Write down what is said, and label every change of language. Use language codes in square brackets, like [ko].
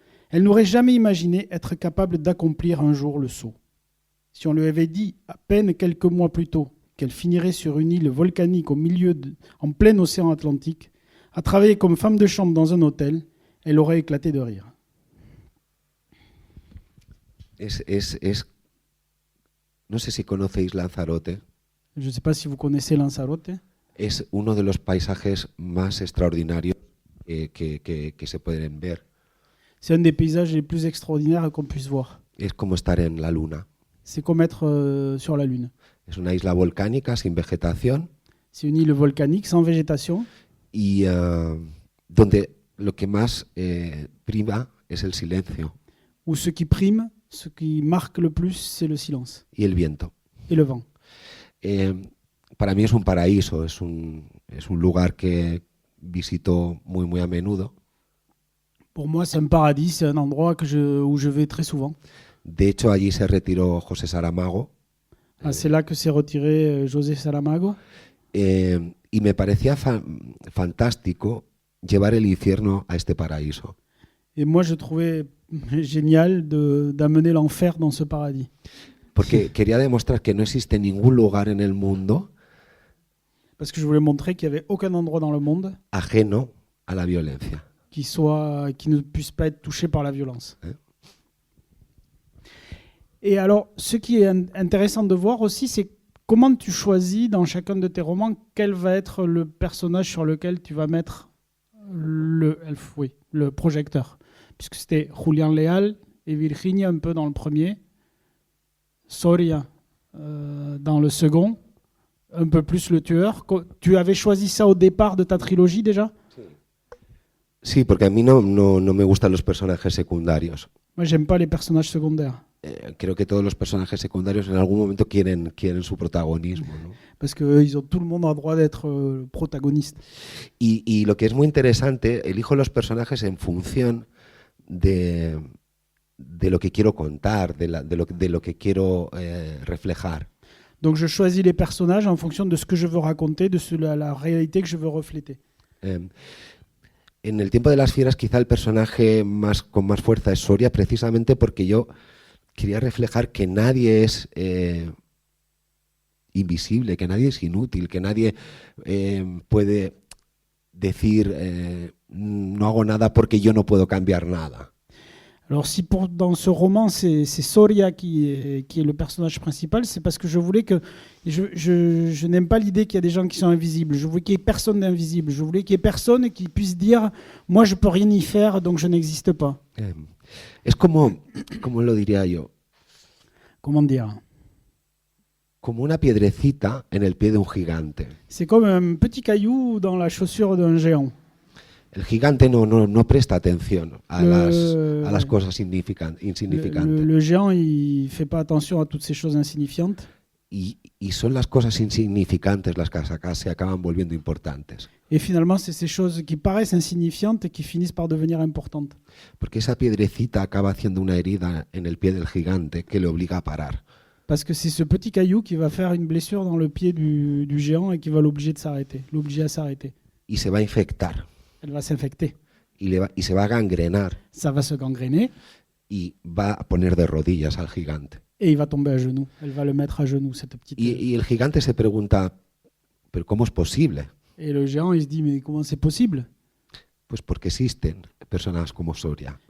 [fr] Elle n'aurait jamais imaginé être capable d'accomplir un jour le saut. Si on lui avait dit, à peine quelques mois plus tôt, qu'elle finirait sur une île volcanique en plein océan Atlantique, à travailler comme femme de chambre dans un hôtel, elle aurait éclaté de rire. [es] No sé si conocéis Lanzarote. [fr] Je ne sais pas si vous connaissez Lanzarote. [es] Es uno de los paisajes más extraordinarios que se pueden ver. [fr] C'est un des paysages les plus extraordinaires qu'on puisse voir. [es] Es como estar en la luna. [fr] C'est comme être sur la Lune. [es] Es una isla volcánica sin vegetación. [fr] C'est une île volcanique sans végétation. [es] Y donde lo que más prima es el silencio. [fr] Où ce qui prime, ce qui marque le plus, c'est le silence. [es] Y el viento. [fr] Et le vent. [es] Para mí es un paraíso, es un lugar que visito muy a menudo. [fr] Pour moi, c'est un paradis, c'est un endroit où je vais très souvent. [es] De hecho, allí se retiró José Saramago. [fr] C'est là que s'est retiré José Saramago. [es] Y me parecía fantástico llevar el infierno a este paraíso. [fr] Et moi, je trouvais génial d'amener l'enfer dans ce paradis. [es] Porque quería demostrar que no existe ningún lugar en el mundo [fr] Parce que je voulais montrer qu'il n'y avait aucun endroit dans le monde [es] ajeno a la violencia. [fr] qui ne puisse pas être touché par la violence. Et alors, ce qui est intéressant de voir aussi, c'est comment tu choisis dans chacun de tes romans quel va être le personnage sur lequel tu vas mettre le projecteur. Puisque c'était Julián Leal et Virginia un peu dans le premier, Soria dans le second, un peu plus le tueur. Tu avais choisi ça au départ de ta trilogie déjà ? [es] Sí, porque a mí no me gustan los personajes secundarios. [fr] Moi, j'aime pas les personnages secondaires. [es] Creo que todos los personajes secundarios en algún momento quieren su protagonismo, ¿no? [fr] Parce que tout le monde a droit d'être protagoniste. [es] Y lo que es muy interesante, elijo los personajes en función de lo que quiero contar, de lo que quiero reflejar. [fr] Donc je choisis les personnages en fonction de ce que je veux raconter, de la réalité que je veux refléter. [es] En el tiempo de las fieras quizá el personaje con más fuerza es Soria, precisamente porque yo quería reflejar que nadie es invisible, que nadie es inútil, que nadie puede decir no hago nada porque yo no puedo cambiar nada. [fr] Alors si dans ce roman c'est Soria qui est le personnage principal, c'est parce que je voulais que je n'aime pas l'idée qu'il y a des gens qui sont invisibles. Je voulais qu'il n'y ait personne d'invisible. Je voulais qu'il y ait personne qui puisse dire moi je peux rien y faire donc je n'existe pas. [es] Es como lo diría yo, [fr] Comment dire? [es] como una piedrecita en el pie de un gigante. [fr] C'est comme un petit caillou dans la chaussure d'un géant. [es] El gigante no presta atención a las cosas insignificantes. [fr] Le géant, il fait pas attention à toutes ces choses insignifiantes. [es] Y son las cosas insignificantes las que se acaban volviendo importantes. [fr] Et finalement, c'est ces choses qui paraissent insignifiantes et qui finissent par devenir importantes. [es] Porque esa piedrecita acaba haciendo una herida en el pie del gigante que le obliga a parar. [fr] Parce que c'est ce petit caillou qui va faire une blessure dans le pied du géant et qui va l'obliger à s'arrêter. [es] Y se va a infectar. [fr] Elle va s'infecter. [es] Y se va a gangrenar. [fr] Ça va se gangréner. [es] Y va a poner de rodillas al gigante. [fr] Et il va tomber à genoux. Elle va le mettre à genoux, cette petite... [es] Y el gigante se pregunta, ¿pero cómo es posible? [fr] Et le géant, il se dit, mais comment c'est possible? [es] Pues porque existen personas como Soria.